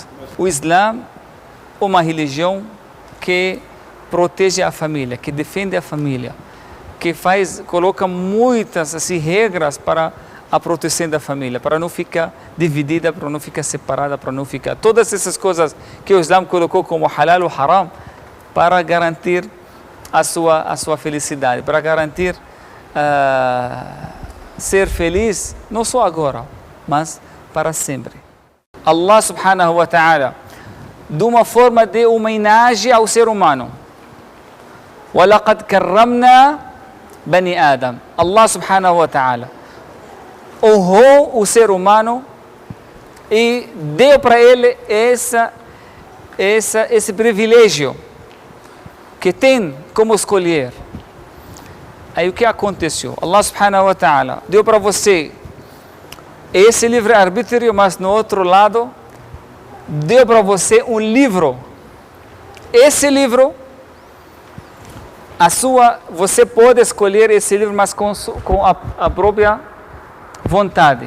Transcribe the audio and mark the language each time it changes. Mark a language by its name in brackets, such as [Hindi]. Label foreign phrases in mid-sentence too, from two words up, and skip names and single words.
[Portuguese] O Islã é uma religião que protege a família, que defende a família, que coloca muitas assim, regras para a proteção da família, para não ficar dividida, para não ficar separada, para não ficar... Todas essas coisas que o Islã colocou como halal ou haram, para garantir a sua felicidade, para garantir ser feliz, não só agora, mas para sempre. [Arabic] الله سبحانه وتعالى, [Portuguese] de uma forma de homenagem ao ser humano, [Arabic] وَلَقَدْ كَرَّمْنَا بَنِي آدَمَ. الله سبحانه وتعالى [Portuguese] honrou o ser humano e deu para ele esse privilégio que tem como escolher. Aí o que aconteceu? [Arabic] الله سبحانه وتعالى [Portuguese] deu para você esse livre-arbítrio, mas no outro lado deu para você um livro. Esse livro, você pode escolher esse livro, mas com a própria vontade.